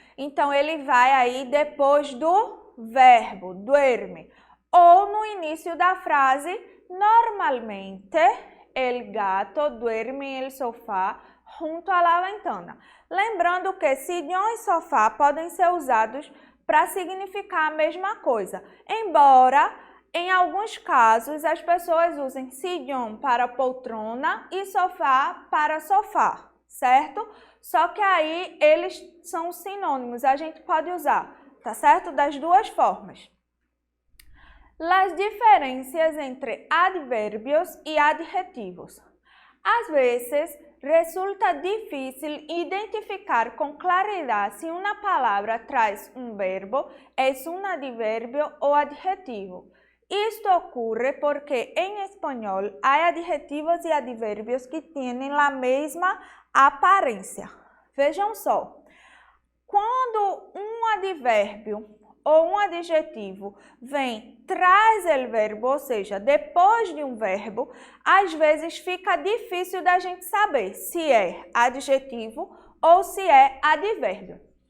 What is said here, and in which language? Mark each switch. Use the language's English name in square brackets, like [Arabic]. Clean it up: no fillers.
[Portuguese] Então, ele vai aí depois do verbo, duerme. Ou no início da frase, [Spanish] normalmente, el gato duerme en el sofá junto a la ventana. [Portuguese] Lembrando que sillón e sofá podem ser usados para significar a mesma coisa, embora em alguns casos, as pessoas usem sillón para poltrona e sofá para sofá, certo? Só que aí eles são sinônimos, a gente pode usar, tá certo? Das duas formas. [Spanish] Las diferencias entre adverbios y adjetivos. Às vezes, resulta difícil identificar con claridad si una palabra traz un verbo, es un adverbio o adjetivo. Esto ocurre porque en español hay adjetivos y adverbios que tienen la misma aparência. [Portuguese] Vejam só, quando um advérbio ou um adjetivo vem traz o verbo, ou seja, depois de um verbo, às vezes fica difícil da gente saber se é adjetivo ou se é advérbio.